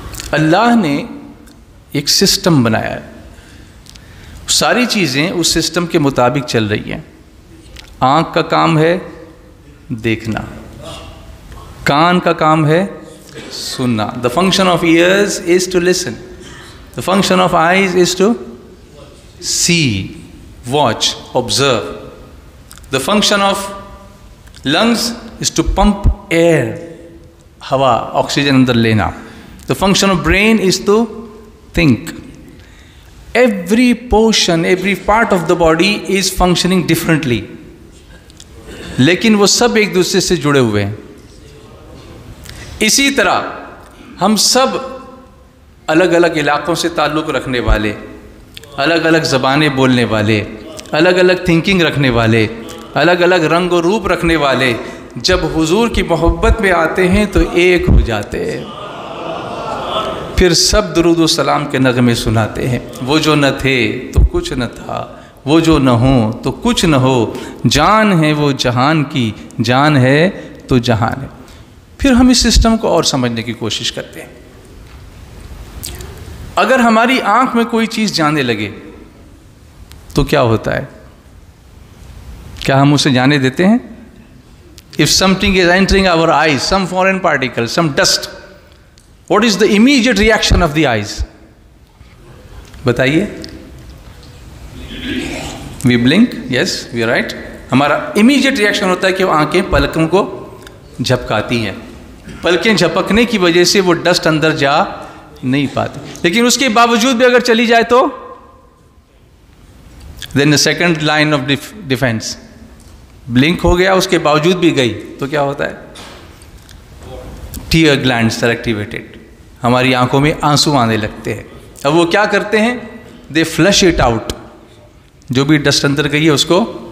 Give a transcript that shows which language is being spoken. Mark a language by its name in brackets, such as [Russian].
[Urdu] اللہ نے ایک سسٹم بنایا ہے، ساری چیزیں اس سسٹم کے مطابق چل رہی ہیں۔ آنکھ کا کام ہے دیکھنا، کان کا کام ہے سننا۔ [English] The function of ears is to listen. The function of eyes is to see, watch, observe. The function of lungs is to pump air, [Urdu] ہوا، آکسیجن اندر لینا۔ [English] The function of brain is to think. Every portion, every part of the body is functioning differently. [Urdu] لیکن وہ سب ایک دوسرے سے جڑے ہوئے ہیں۔ اسی طرح ہم سب الگ الگ علاقوں سے تعلق رکھنے والے، الگ الگ زبانیں بولنے والے، الگ الگ تھنکنگ رکھنے والے، الگ الگ رنگ و روپ رکھنے والے، جب حضور کی محبت میں آتے ہیں تو ایک ہو جاتے ہیں، پھر سب درود و سلام کے نغمے سناتے ہیں۔ وہ جو نہ تھے تو کچھ نہ تھا، وہ جو نہ ہو تو کچھ نہ ہو، جان ہے وہ جہان کی، جان ہے تو جہان ہے۔ پھر ہم اس سسٹم کو اور سمجھنے کی کوشش کرتے ہیں۔ اگر ہماری آنکھ میں کوئی چیز جانے لگے تو کیا ہوتا ہے؟ کیا ہم اسے جانے دیتے ہیں؟ [English] If something is entering our eyes, some foreign particle, some dust, what is the immediate reaction of the eyes? [Urdu] بتائیے۔ [English] We blink, yes, we are right. [Urdu] ہمارا immediate reaction ہوتا ہے کہ وہ آنکھیں پلکوں کو جھپکاتی ہیں۔ پلکیں جھپکنے کی وجہ سے وہ ڈسٹ اندر جا نہیں پاتی، لیکن اس کے باوجود بھی اگر چلی جائے تو [English] then the second line of defense، [Urdu] blink ہو گیا اس کے باوجود بھی گئی تو کیا ہوتا ہے؟ ٹیئر گلینڈز [English] are activated، [Urdu] ہماری آنکھوں میں آنسو آنے لگتے ہیں۔ اب وہ کیا کرتے ہیں؟ [English] they flush it out، [Urdu] جو بھی ڈسٹ اندر گئی ہے اس کو